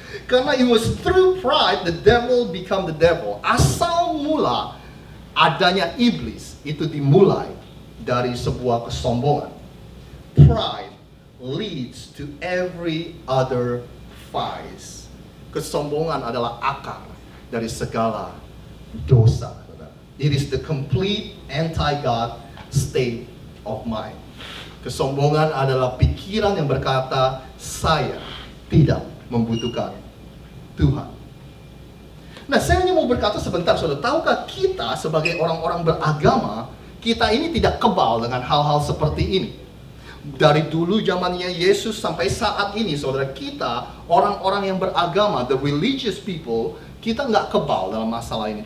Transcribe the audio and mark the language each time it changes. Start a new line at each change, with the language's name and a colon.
Indonesian: Karena
English: it was through pride the devil become the devil.
Indonesian: Asal mula adanya iblis itu dimulai dari sebuah kesombongan.
English: Pride leads to every other vice.
Indonesian: Kesombongan adalah akar dari segala dosa.
English: It is the complete anti-God state of mind.
Indonesian: Kesombongan adalah pikiran yang berkata, saya tidak membutuhkan Tuhan. Nah, saya hanya mau berkata sebentar, saudara. Tahukah kita sebagai orang-orang beragama, kita ini tidak kebal dengan hal-hal seperti ini. Dari dulu zamannya Yesus sampai saat ini, saudara, kita orang-orang yang beragama,
English: the religious people,
Indonesian: kita nggak kebal dalam masalah ini.